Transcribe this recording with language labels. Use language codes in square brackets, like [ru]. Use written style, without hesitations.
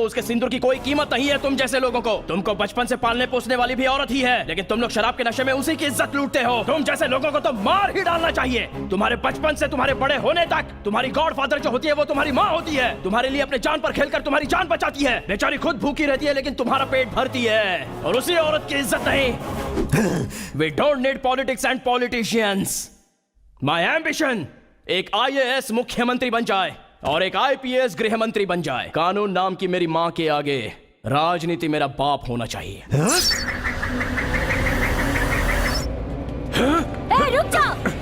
[hi] उसके सिंदूर की कोई कीमत नहीं है तुम जैसे लोगों को। तुमको बचपन से पालने पोसने वाली भी औरत ही है, लेकिन तुम लोग शराब के नशे में उसी की इज्जत लूटते हो। तुम जैसे लोगों को तो मार ही डालना चाहिए। तुम्हारे बचपन से तुम्हारे बड़े होने तक तुम्हारी गॉडफादर जो होती है वो तुम्हारी माँ होती है। तुम्हारे लिए अपने जान पर खेलकर तुम्हारी जान बचाती है। बेचारी खुद भूखी रहती है लेकिन तुम्हारा पेट भरती है, और उसी औरत की इज्जत नहीं। [en] We don't need politics and politicians. My ambition [hi] एक IAS मुख्यमंत्री बन जाए और एक IPS गृह मंत्री बन जाए। कानून नाम की मेरी माँ के आगे राजनीति मेरा बाप होना चाहिए। रुक जाओ।